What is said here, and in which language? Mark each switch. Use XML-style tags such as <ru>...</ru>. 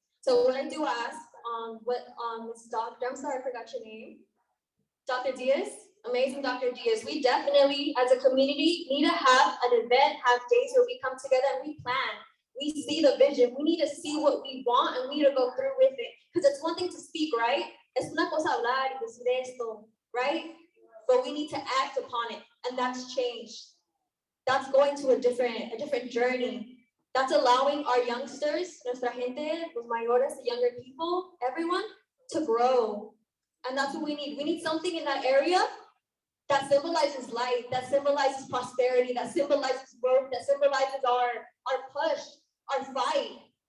<en>So what I do ask, Ms. Doctor, I'm sorry, I forgot your name. Dr. Diaz? Amazing Dr. Diaz. We definitely, as a community, need to have an event, have days where we come together and we plan. We see the vision. We need to see what we want and we need to go through with it. Because it's one thing to speak, right?</en> <es>Es una cosa hablar y decir esto, right?</es> <en>But we need to act upon it, and that's change. That's going to a different journey. That's allowing our youngsters,</en> <es>nuestra gente, los mayores,</es> <en>the younger people, everyone, to grow. And that's what we need. We need something in that area that symbolizes life, that symbolizes prosperity, that symbolizes growth, that symbolizes our push, our fight.</en>